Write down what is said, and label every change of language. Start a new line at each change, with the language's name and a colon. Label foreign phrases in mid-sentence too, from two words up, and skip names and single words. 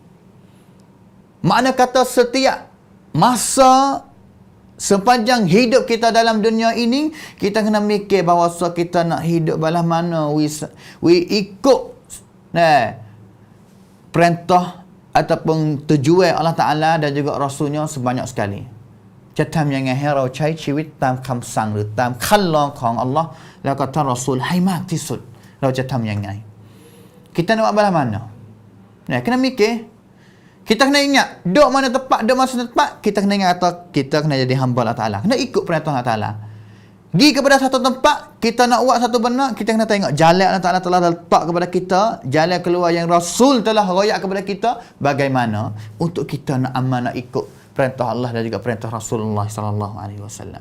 Malay: Makna kata setiap masa sepanjang hidup kita dalam dunia ini, kita kena mikir bahawa kita nak hidup balah mana, we ikut perintah ataupun tujuan Allah Ta'ala dan juga Rasulnya sebanyak sekali.
Thai: จะทำยังไงให้เราใช้ชีวิตตามคำสั่งหรือตามขั้นลองของอัลลอฮ์แล้วก็ท่านรอซูลให้มากที่สุด เราจะทำยังไง
Malay: kita nak buat balah mana? Kena mikir. Kita kena ingat, duduk mana tepat, duduk masa tepat, kita kena ingat kata kita kena jadi hamba Allah Ta'ala. Kena ikut perintah Allah Ta'ala. Pergi kepada satu tempat, kita nak buat satu benda, kita kena tengok jalan Allah Ta'ala telah letak kepada kita, jalan keluar yang Rasul telah royak kepada kita, bagaimana untuk kita nak amal, nak ikut perintah Allah dan juga perintah Rasulullah sallallahu alaihi wasallam.